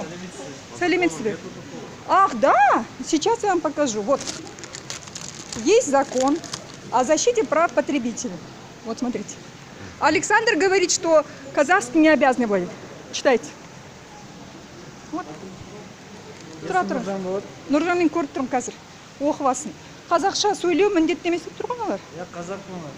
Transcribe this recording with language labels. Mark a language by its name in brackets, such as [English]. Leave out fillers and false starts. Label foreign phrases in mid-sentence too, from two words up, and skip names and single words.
[Russian] Салимитсве. Ах, да? Сейчас я вам покажу. Вот. Есть закон о защите прав потребителей. Вот, смотрите. Александр говорит, что казахский не обязаны владеть. Читайте. Вот. [Kazakh] Тұра. Нұржанмен көріп тұрмын қазір. Оқып алсын. Қазақша сөйлеу міндетті емес деп тұрған олар. [Russian] Я казахмын.